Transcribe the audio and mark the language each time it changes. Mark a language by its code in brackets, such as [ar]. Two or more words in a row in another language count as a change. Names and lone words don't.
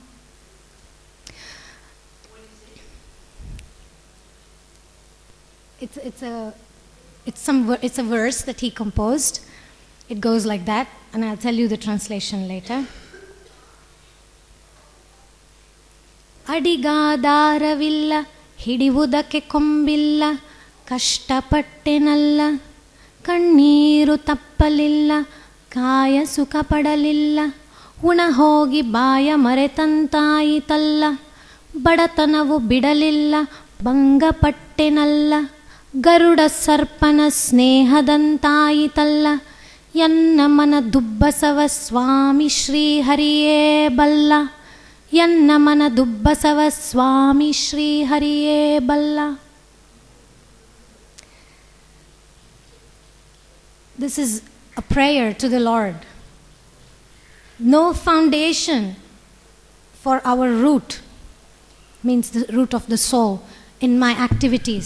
[en] It's a verse that he composed. It goes like that, and I'll tell you the translation later. [kn] Adigadaaravilla ಹಿಡಿವುದಕ್ಕೆ ಕೊಂಬಿಲ್ಲ ಕಷ್ಟಪಟ್ಟೆನಲ್ಲ ಕಣ್ಣೀರು ತಪ್ಪಲಿಲ್ಲ ಕಾಯ ಸುಖ ಪಡಲಿಲ್ಲ ಉಣ ಹೋಗಿ ಬಾಯ ಮರೆತಂತಾಯಿತಲ್ಲ ಬಡತನವು ಬಿಡಲಿಲ್ಲ ಭಂಗಪಟ್ಟೆನಲ್ಲ ಗರುಡ ಸರ್ಪನ ಸ್ನೇಹದಂತಾಯಿತಲ್ಲ ಎನ್ನ ಮನ ದುಬ್ಬಸವ ಸ್ವಾಮಿ ಶ್ರೀಹರಿಯೇ ಬಲ್ಲ ಎನ್ನ ಮನ ದುಬ್ಬಸವ ಸ್ವಾಮಿ ಶ್ರೀಹರಿಯೇ ಬಲ್ಲ. [en] This is a prayer to the Lord. No foundation for our root, means the root of the soul, in my activities.